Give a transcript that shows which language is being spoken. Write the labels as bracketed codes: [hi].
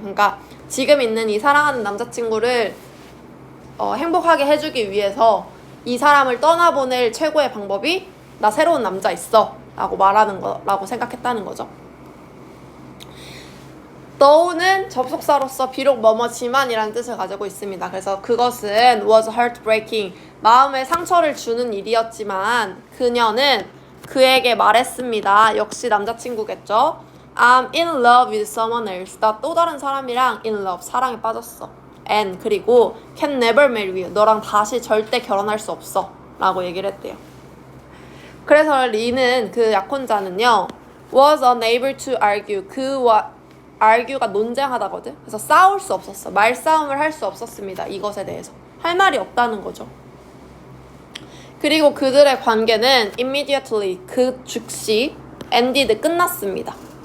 [ko] 그러니까 지금 있는 이 사랑하는 남자친구를 행복하게 해주기 위해서 이 사람을 떠나보낼 최고의 방법이 나 새로운 남자 있어 라고 말하는 거라고 생각했다는 거죠. though는 접속사로서 비록 뭐뭐지만 이라는 뜻을 가지고 있습니다. 그래서 그것은 was heartbreaking, 마음에 상처를 주는 일이었지만 그녀는 그에게 말했습니다. 역시 남자친구겠죠. [en] I'm in love with someone else. [ko] 나 또 다른 사람이랑 in love, 사랑에 빠졌어. [en] and [ko] 그리고 [en] can never marry you. [ko] 너랑 다시 절대 결혼할 수 없어 라고 얘기를 했대요. 그래서 리는, 그 약혼자는요, [en] was unable to argue. [ko] argue가 논쟁하다거든. 그래서 싸울 수 없었어. 말싸움을 할 수 없었습니다. 이것에 대해서 할 말이 없다는 거죠. 그리고 그들의 관계는 immediately, 그 즉시 ended, 끝났습니다.